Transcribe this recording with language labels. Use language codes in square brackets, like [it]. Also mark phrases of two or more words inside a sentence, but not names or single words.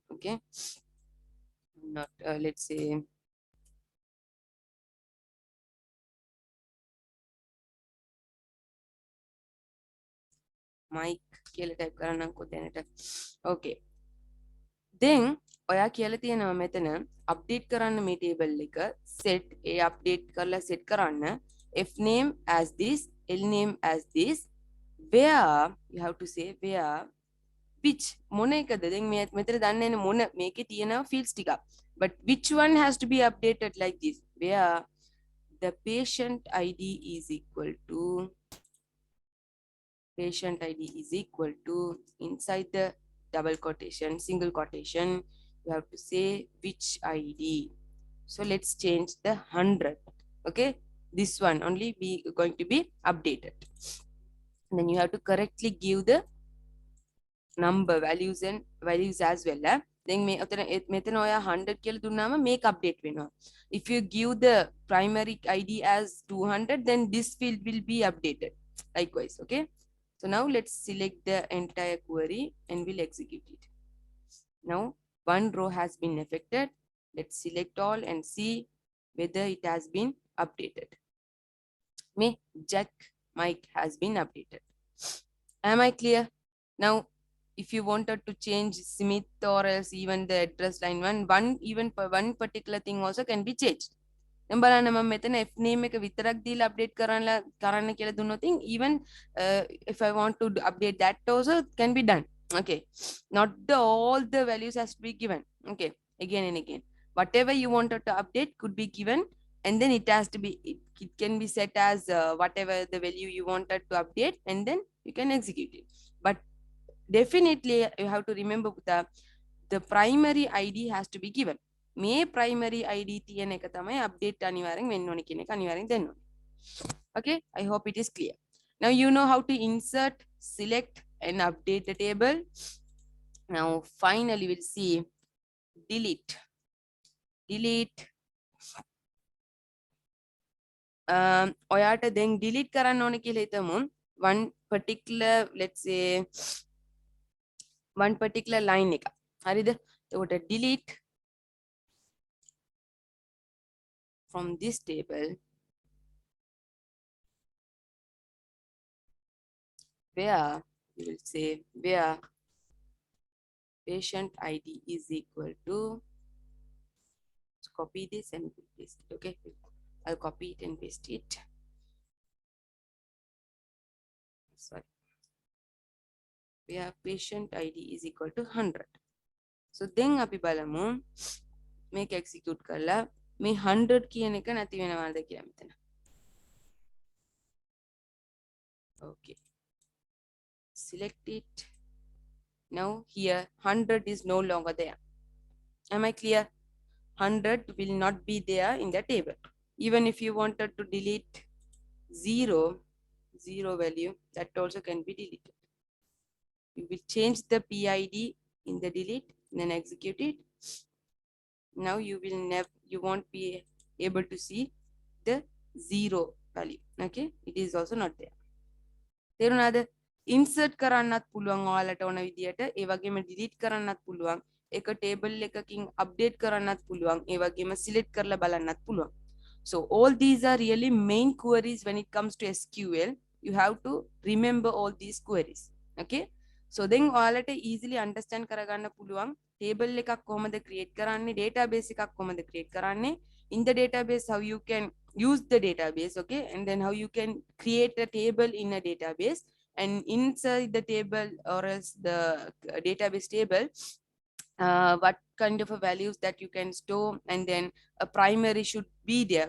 [en] Okay, not let's say Mike [si] කියලා type කරන්නම්කෝ දැනට. [en] Okay, then [si] ඔයා කියලා තියෙනවා මෙතන update කරන්න මේ table එක set ඒ update කරලා set කරන්න f name [en] as this, l name as this, where you have to say where which [si] මොන එකද දැන් මේ මෙතන දන්නේ නැහැ මොන මේකේ තියෙනවා fields ටිකක්, [en] but which one has to be updated like this, where the patient ID is equal to patient ID is equal to, inside the double quotation, single quotation, you have to say which ID. So let's change the 100. Okay, this one only be going to be updated. And then you have to correctly give the number values and values as well. [si] Then මෙතන ඔයා 100 කියලා දුන්නාම මේක update වෙනවා. [en] If you give the primary ID as 200, then this field will be updated likewise. Okay, so now let's select the entire query and we'll execute it. Now one row has been affected. Let's select all and see whether it has been updated. Me Jack Mike has been updated. Am I clear? Now if you wanted to change Smith or else even the address line, one particular thing also can be changed. [si] දැන් බලන්න මම මෙතන f name එක විතරක් දීලා update කරන්න කියලා දුන්නොත් [en] even if I want to update that also can be done. Okay, not all the values has to be given. Okay, again and again whatever you wanted to update could be given, and then it has to be, it can be set as whatever the value you wanted to update, and then you can execute it. But definitely you have to remember the primary ID has to be given. [si] මේ [en] primary ID [si] තියෙන එක තමයි update අනිවාර්යෙන් වෙන්න ඕනේ කියන එක අනිවාර්යෙන් දෙන්න ඕනේ. [en] Okay, I hope it is clear. Now you know how to insert, select and update the table. Now finally we'll see delete. [si] ඔයාට then delete කරන්න ඕනේ කියලා හිතමු [en] one particular, let's say one particular line [si] එක. හරිද? [en] එතකොට delete from this table where you will say where patient ID is equal to, let's copy this and paste it. Okay, I'll copy it and paste it. Sorry, where patient ID is equal to 100. [si] So then අපි බලමු මේක execute කරලා මේ 100 කියන එක නැති වෙනවද කියලා මෙතන. [en] Okay. Select it. Now here 100 is no longer there. Am I clear? 100 will not be there in the table. Even if you wanted to delete 0 value, that also can be deleted. You will change the PID in the delete, then execute it. Now you won't be able to see the 0 value. Okay, it is also not there. [si] තේරුණාද? insert කරන්නත් පුළුවන් ඔයාලට ඕන විදියට, ඒ වගේම delete කරන්නත් පුළුවන්, එක table එකකින් update කරන්නත් පුළුවන්, ඒ වගේම select කරලා බලන්නත් පුළුවන්. [en] So all these are really main queries when it comes to SQL. You have to remember all these queries. Okay, so then [si] ඔයාලට [en] easily understand [si] කරගන්න පුළුවන් table එකක් කොහොමද create කරන්නේ, database එකක් කොහොමද create කරන්නේ, [en] in the database how you can use the database, okay, and then how you can create a table in a database, and inside the table or else the database table, what kind of a values that you can store, and then a primary should be there.